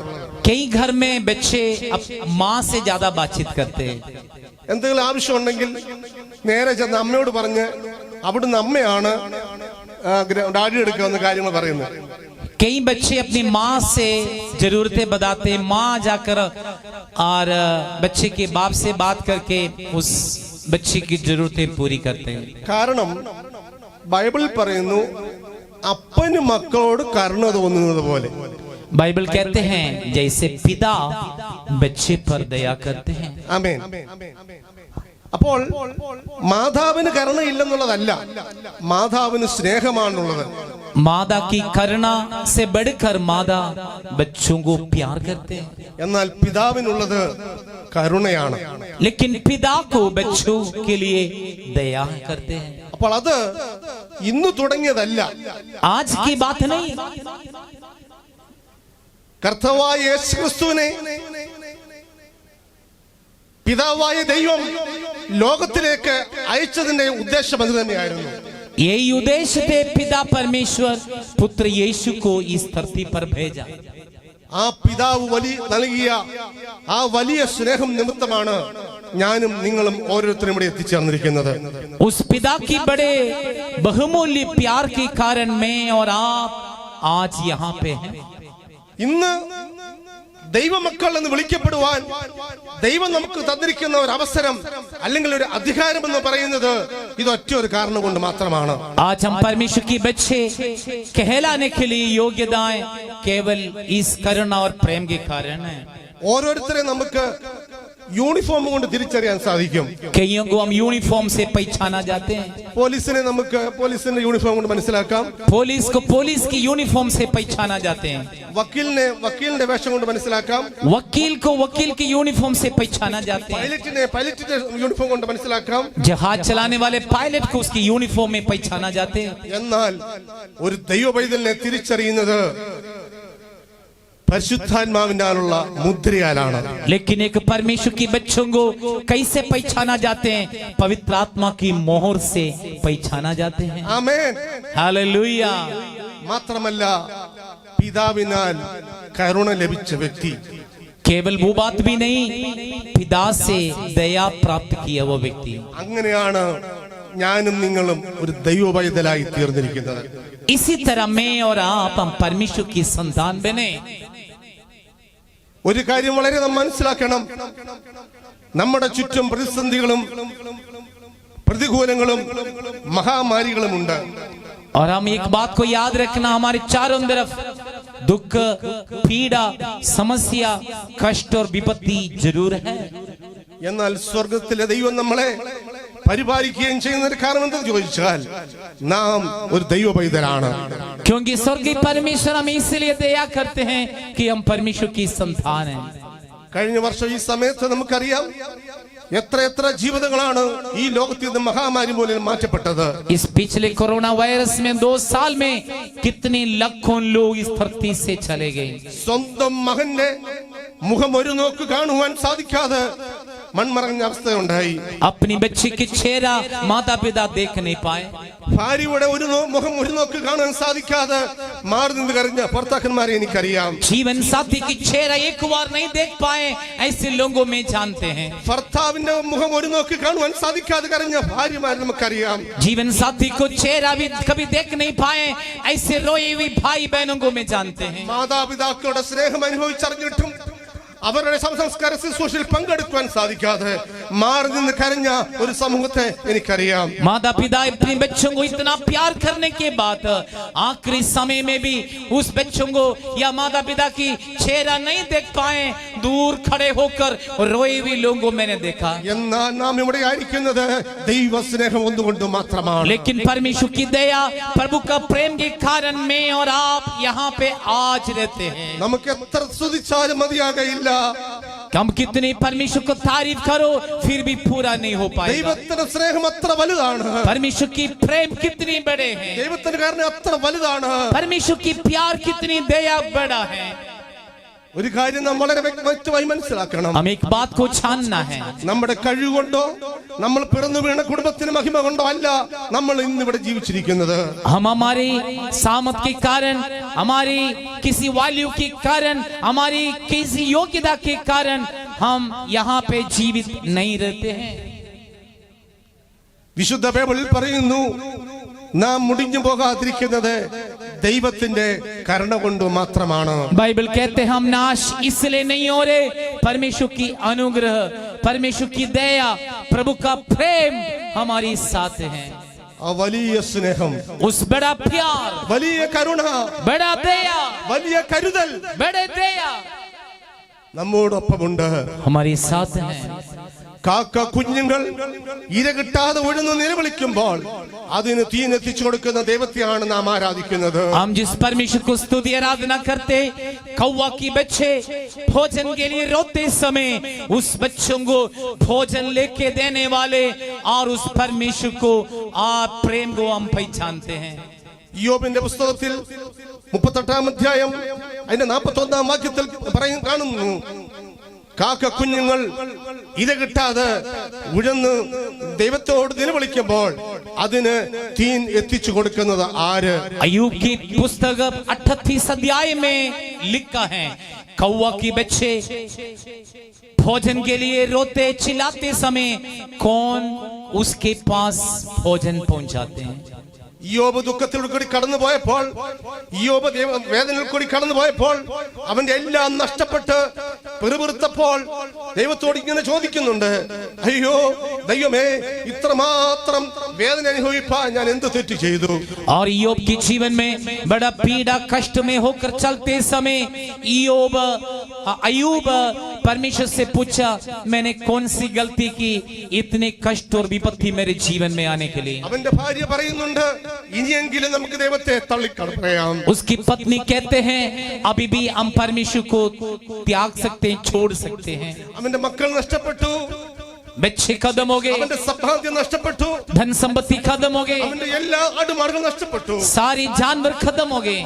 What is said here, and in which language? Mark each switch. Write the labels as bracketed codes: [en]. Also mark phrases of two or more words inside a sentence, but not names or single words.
[hi] कई घर में बच्चे माँ से ज्यादा बातचीत करते हैं. [ml] എന്തെങ്കിലും ആവശ്യമുണ്ടെങ്കിൽ നേരെ ചെന്ന് അമ്മയോട് പറഞ്ഞ് അവിടുന്ന് അമ്മയാണ് ഡാഡി എടുക്കാവുന്ന കാര്യങ്ങൾ പറയുന്നത്. [hi] कई बच्चे अपनी माँ से जरूरतें बताते हैं. माँ जाकर और बच्चे के बाप से बात करके उस बच्चे की जरूरतें पूरी करते हैं. [ml] കാരണം ബൈബിളിൽ പറയുന്നു അപ്പന് മക്കളോട് കരുണ തോന്നുന്നത് പോലെ. [hi] बाइबल कहते हैं जैसे पिता बच्चे पर दया करते हैं. [ml] ആമേൻ. അപ്പോൾ മാതാവിന് കരുണയില്ലെന്നുള്ളതല്ല, മാതാവിന് സ്നേഹമാണുള്ളത്. [hi] माता की करुणा से बढ़कर माता बच्चों को प्यार करते हैं. [ml] എന്നാൽ പിതാവിനുള്ളത് കരുണയാണ്. [hi] लेकिन पिता को बच्चों के लिए दया करते हैं. [ml] അപ്പോൾ അത് ഇന്ന് തുടങ്ങിയതല്ല, [hi] आज की बात नहीं. [ml] കർത്താവായ യേശുക്രിസ്തുവിനെ പിതാവായ ദൈവം ലോകത്തിലേക്ക് അയച്ചതിന്റെ ഉദ്ദേശം അത് തന്നെയായിരുന്നു. [hi] यही उद्देश्य थे पिता परमेश्वर पुत्र यीशु को इस धरती पर भेजा. [ml] ആ പിതാവ് നൽകിയ ആ വലിയ സ്നേഹം നിമിത്തമാണ് ഞാനും നിങ്ങളും ഓരോരുത്തരും ഇവിടെ എത്തിച്ചേർന്നിരിക്കുന്നത്. [hi] उस पिता की बड़े बहुमूल्य प्यार के कारण मैं और आप आज यहाँ पे हैं. [ml] ഇന്ന് ദൈവമക്കൾ എന്ന് വിളിക്കപ്പെടുവാൻ ദൈവം നമുക്ക് തന്നിരിക്കുന്ന ഒരു അവസരം അല്ലെങ്കിൽ ഒരു അധികാരം എന്ന് പറയുന്നത് ഇതൊറ്റ ഒരു കാരണം കൊണ്ട് മാത്രമാണ്. [hi] आज हम परमेश्वर की बच्चे कहलाने के लिए योग्यताएं केवल इस करुणा और प्रेम के कारण है. [ml] ഓരോരുത്തരെ നമുക്ക് യൂണിഫോം കൊണ്ട് തിരിച്ചറിയാൻ സാധിക്കും. [hi] कईयों को हम यूनिफॉर्म से पहचाना जाते हैं. [ml] പോലീസിനെ നമുക്ക് പോലീസിന്റെ യൂണിഫോം കൊണ്ട് മനസ്സിലാക്കാം. [hi] पुलिस को पुलिस की यूनिफॉर्म से पहचाना जाते हैं. [ml] വക്കീലിനെ വക്കീലിന്റെ വേഷം കൊണ്ട് മനസ്സിലാക്കാം. [hi] वकील को वकील की यूनिफॉर्म से पहचाना जाते हैं. [ml] പൈലറ്റിനെ പൈലറ്റിന്റെ യൂണിഫോം കൊണ്ട് മനസ്സിലാക്കാം. [hi] जहाज चलाने वाले पायलट को उसकी यूनिफॉर्म में पहचाना जाते हैं. [ml] എന്നാൽ ഒരു ദൈവ പൈതലിനെ തിരിച്ചറിയുന്നത് പരിശുദ്ധാത്മാവിനാലുള്ള മുദ്രയാലാണ്. [hi] लेकिन एक परमेश्वर की बच्चों को कैसे पहचाना जाते हैं? पवित्र आत्मा की मोहर से पहचाना जाते हैं. [ml] ആമേൻ. [hi] हालेलुया. [ml] മാത്രമല്ല പിതാവിനാൽ കരുണ ലഭിച്ച വ്യക്തി, [hi] केवल वो बात भी नहीं, पिता से दया प्राप्त किया वो व्यक्ति. [ml] അങ്ങനെയാണ് ഞാനും നിങ്ങളും ഒരു ദൈവ പൈതലായി തീർന്നിരിക്കുന്നത്. [hi] इसी तरह मैं और आप हम परमेश्वर की संतान बने. [ml] ഒരു കാര്യം വളരെ നാം മനസ്സിലാക്കണം, നമ്മുടെ ചുറ്റും പ്രതിസന്ധികളും പ്രതികൂലങ്ങളും മഹാമാരികളും ഉണ്ട്. [hi] और हम एक बात को याद रखना, हमारे चारों तरफ दुख, पीड़ा, समस्या, कष्ट और विपत्ति जरूर है. [ml] എന്നാൽ സ്വർഗത്തിലെ ദൈവം നമ്മളെ പരിപാലിക്കുകയും ചെയ്യുന്നതിന് കാരണം എന്തെന്ന് ചോദിച്ചാൽ നാം ഒരു ദൈവ പൈതലാണ്. [hi] क्योंकि स्वर्गीय परमेश्वर हम इसलिए दया करते हैं कि हम परमेश्वर की संतान हैं. [ml] കഴിഞ്ഞ വർഷം ഈ സമയത്ത് നമുക്കറിയാം എത്ര ജീവിതങ്ങളാണ് ഈ ലോകത്തിൽ നിന്ന് മഹാമാരി മൂലം മാറ്റപ്പെട്ടത്. [hi] इस पिछले [en] corona virus [hi] में 2 साल में कितने लाखों लोग इस धरती से चले गए. [ml] സ്വന്തം മകന്റെ മുഖം ഒരു നോക്ക് കാണുവാൻ സാധിക്കാതെ മൺമറഞ്ഞ അവസ്ഥയുണ്ടായി. [hi] अपनी बच्ची की चेहरा माता पिता देख नहीं पाए. [ml] ഭാര്യയുടെ മുഖം ഒരു നോക്ക് കാണാൻ സാധിക്കാതെ മാറി നിന്ന് കരഞ്ഞ ഭർത്താക്കന്മാരെ എനിക്കറിയാം. [hi] जीवन साथी की चेहरा एक बार नहीं देख पाए ऐसे लोगों में जानते हैं. [ml] ഭർത്താവിന്റെ മുഖം ഒരു നോക്ക് കാണുവാൻ സാധിക്കാതെ കരഞ്ഞ ഭാര്യമാരെ നമുക്കറിയാം. [hi] जीवन साथी को चेहरा भी कभी देख नहीं पाए ऐसे रोए हुए भाई बहनों को मैं जानते हैं. [ml] മാതാപിതാക്കളുടെ സ്നേഹം അനുഭവിച്ചറിഞ്ഞിട്ടും അവരുടെ സംസ്കാര ശുശ്രൂഷയിൽ പങ്കെടുക്കുവാൻ സാധിക്കാതെ മാറി നിന്ന് കരഞ്ഞ ഒരു സമൂഹത്തെ എനിക്കറിയാം. [hi] माता पिता अपने बच्चों को इतना प्यार करने के बाद आखिरी समय में भी उस बच्चों को या माता पिता की चेहरा नहीं देख पाए, दूर खड़े होकर रोए हुए लोगों को मैंने देखा. [ml] എന്നാൽ നാം ഇവിടെ ആയിരിക്കുന്നത് ദൈവ സ്നേഹം ഒന്നുകൊണ്ട് മാത്രമാണ്. [hi] लेकिन परमेश्वर की दया, प्रभु का प्रेम के कारण मैं और आप यहाँ पे आज रहते हैं. [ml] നമുക്ക് എത്ര സ്തുതിച്ചാലും മതിയാകയില്ല. [hi] हम कितनी परमेश्वर को तारीफ करो फिर भी पूरा नहीं हो पाएगा. [ml] ദൈവത്തിന്റെ സ്നേഹം അത്ര വലുതാണ്. [hi] परमेश्वर की प्रेम कितनी बड़े हैं. [ml] ദൈവത്തിന്റെ കാരണം അത്ര വലുതാണ്. [hi] परमेश्वर की प्यार कितनी दया बड़ा है. [ml] ഒരു കാര്യം നാം വളരെ വ്യക്തമായി മനസ്സിലാക്കണം. [hi] हम एक बात को जानना है. [ml] നമ്മുടെ കഴിവുകൊണ്ടോ നമ്മൾ പിറന്നു വീണ കുടുംബത്തിന് മഹിമ കൊണ്ടോ അല്ല നമ്മൾ ഇന്ന് ഇവിടെ ജീവിച്ചിരിക്കുന്നത്. [hi] हम हमारी सामत के कारण, हमारी किसी वैल्यू के कारण, हमारी किसी योग्यता के कारण हम यहाँ पे जीवित नहीं रहते हैं. [ml] വിശുദ്ധ ബൈബിളിൽ പറയുന്നു നാം മുടിഞ്ഞു പോകാതിരിക്കുന്നത് ദൈവത്തിന്റെ കരുണ കൊണ്ട് മാത്രമാണ്. [hi] बाइबल कहते हम नाश इसलिए नहीं हो रहे, परमेश्वर की अनुग्रह, परमेश्वर की दया, प्रभु का प्रेम हमारे साथ है. [ml] ആ വലിയ സ്നേഹം, [hi] उस बड़ा प्यार, [ml] വലിയ കരുണ, [hi] बड़ा दया, [ml] വലിയ കരുതൽ [hi] बड़े दया [ml] നമ്മോടൊപ്പമുണ്ട്. [hi] हमारे साथ है. [ml] കാക്ക കുഞ്ഞുങ്ങൾ ഇര കിട്ടാതെ ഉഴന്നു നിലവിളിക്കുമ്പോൾ അതിന് തീനെത്തിച്ചു കൊടുക്കുന്ന ദൈവത്തെയാണ് നാം ആരാധിക്കുന്നത്. [hi] हम जिस परमेश्वर को स्तुति आराधना करते, कौवा की बच्चे भोजन के लिए रोते समय उस बच्चों को भोजन लेके देने वाले और उस परमेश्वर को आप प्रेम को हम पहचानते हैं. [ml] യോബിന്റെ പുസ്തകത്തിൽ 38-ാം അധ്യായം അതിന്റെ 41-ാം വാക്യത്തിൽ കാണുന്നു, കാക്ക കുഞ്ഞുങ്ങൾ ഇര കിട്ടാതെ ഉഴന്ന് ദൈവത്തോട് നിലവിളിക്കുമ്പോൾ അതിന് തീൻ എത്തിച്ചു കൊടുക്കുന്നത് ആര്? [hi] अय्यूब की पुस्तक 38 अध्याय में लिखा है, कौवा की बच्चे भोजन के लिए रोते चिल्लाते समय कौन उसके पास भोजन पहुंचाते हैं. [ml] യോബ് ദുഃഖത്തിലൂടെ കൂടി കടന്നു പോയപ്പോൾ, യോബ് വേദനയിൽ കൂടി കടന്നു പോയപ്പോൾ, അവന്റെ എല്ലാം നഷ്ടപ്പെട്ട് പെറുപെറുത്തപ്പോൾ ദൈവത്തോട് ഇങ്ങനെ ചോദിക്കുന്നുണ്ട്, അയ്യോ ദൈവമേ, ഇത്രമാത്രം വേദന അനുഭവിപ്പാൻ ഞാൻ എന്ത് തെറ്റ് ചെയ്തു? [hi] और ईयोब के जीवन में बड़ा पीड़ा कष्ट में होकर चलते समय अय्यूब परमेश्वर से पूछा, मैंने कौन सी गलती की इतने कष्ट और विपत्ति मेरे जीवन में आने के लिए? [ml] അവന്റെ ഭാര്യ പറയുന്നുണ്ട്, ഇനിയെങ്കിലും നമുക്ക് ദൈവത്തെ തള്ളിക്കളയാം. [hi] उसकी पत्नी कहते हैं, अभी भी हम परमेश्वर को त्याग सकते हैं, छोड़ सकते हैं. [ml] അവന്റെ മക്കൾ നഷ്ടപ്പെട്ടു, [hi] बच्चे खत्म हो गए, [ml] അവന്റെ സമ്പാദ്യം നഷ്ടപ്പെട്ടു, [hi] धन संपत्ति खत्म हो गए, [ml] അവന്റെ എല്ലാ ആടുമാടുകളും നഷ്ടപ്പെട്ടു. [hi] सारी जानवर खत्म हो गए.